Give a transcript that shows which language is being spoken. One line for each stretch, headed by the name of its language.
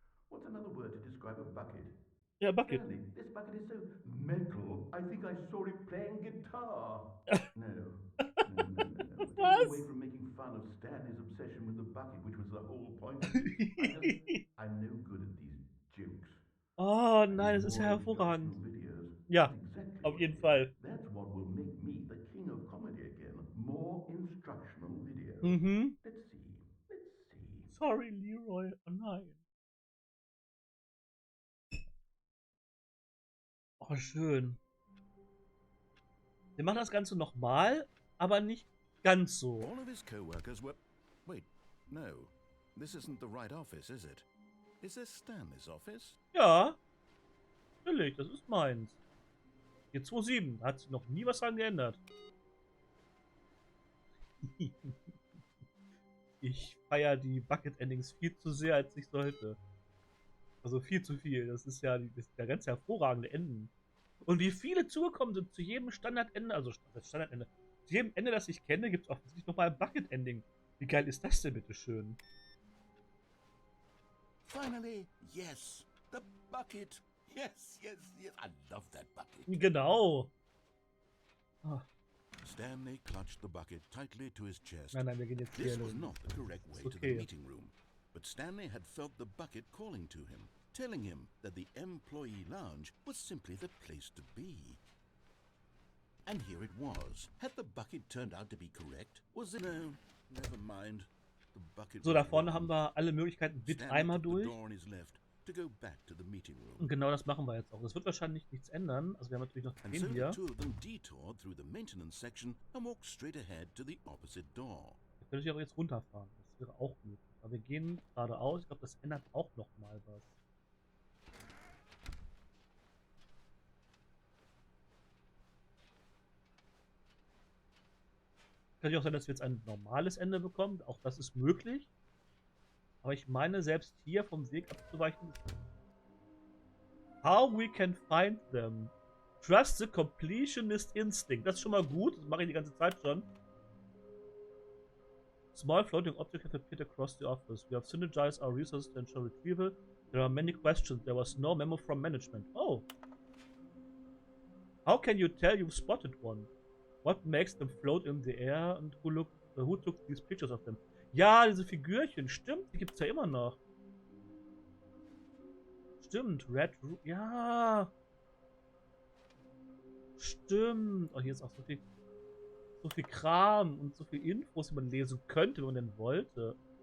English: What's another word to describe a bucket?
German: Ja, Bucket.
English: Stanley, this bucket is so metal. I think I saw it playing guitar. No. Stay away from making fun of Stanley's obsession with the bucket, which was the whole point of it. I'm no good at these jokes.
German: Oh nein, das ist ja hervorragend. Ja, auf jeden Fall.
English: That's what will make me the king of comedy again. More instructional videos. Mhm. Let's see. Sorry, Leroy.
German: Oh nein. Oh, schön. Wir machen das Ganze nochmal, aber nicht ganz so.
English: All of his co-workers were... Wait, no. This isn't the right office, is it? Is this Stanley's office?
German: Ja. Natürlich, das ist meins. Hier 2.7. Hat sich noch nie was dran geändert. Ich feiere die Bucket-Endings viel zu sehr, als ich sollte. Also viel zu viel. Das ist ja der ganz hervorragende Enden. Und wie viele zugekommen sind zu jedem Standardende, also das Standardende, zu jedem Ende, das ich kenne, gibt es offensichtlich nochmal ein Bucket-Ending. Wie geil ist das denn, bitteschön?
English: Finally, yes, the bucket. Yes. I love that bucket.
German: Genau. Oh.
English: Stanley clutched the bucket tightly to his chest.
German: Nein, wir gehen jetzt hier
English: This
German: hin.
English: was not the correct way to the meeting room, but Stanley had felt the bucket calling to him, telling him that the employee lounge was simply the place to be. And here it was. Had the bucket turned out to be correct? Was it... No, never mind. The bucket
German: So, da vorne haben wir alle Möglichkeiten mit Eimer durch.
English: To go back to the meeting room.
German: Und genau das machen wir jetzt auch. Das wird wahrscheinlich nichts ändern. Also wir haben natürlich noch den so hier.
English: The two of them detoured through the maintenance section and walked straight ahead to the opposite door.
German: Da könnte ich aber jetzt runterfahren. Das wäre auch möglich. Aber wir gehen geradeaus. Ich glaube, das ändert auch noch mal was. Könnte auch sein, dass wir jetzt ein normales Ende bekommen. Auch das ist möglich. Aber ich meine, selbst hier vom Weg abzuweichen ist...
English: How we can find them. Trust the completionist instinct.
German: Das ist schon mal gut. Das mache ich die ganze Zeit schon.
English: Small floating object have appeared across the office. We have synergized our resources to ensure retrieval. There are many questions. There was no memo from management. Oh. How can you tell you've spotted one? What makes them float in the air and who took these pictures of them?
German: Ja, diese Figürchen, stimmt, die gibt's ja immer noch. Stimmt, ja. Stimmt. Oh, hier ist auch so viel Kram und so viel Infos, die man lesen könnte, wenn man denn wollte.